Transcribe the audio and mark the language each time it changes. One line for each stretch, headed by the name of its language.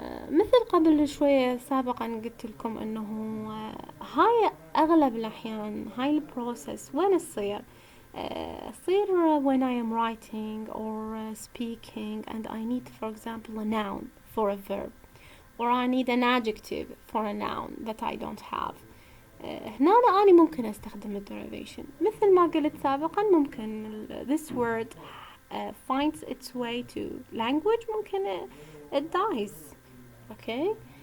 Arabic: مثل قبل شوية سابقا قلت لكم انه هاي اغلب الاحيان هاي البروسيس وين تصير؟ تصير
English: when I am writing or speaking and I need for example a noun for a verb or I need an adjective for a noun that I don't have.
Arabic: هنا أنا ممكن أستخدم derivation مثل ما قلت سابقا. ممكن
English: this word finds its way to language، ممكن it dies. okay.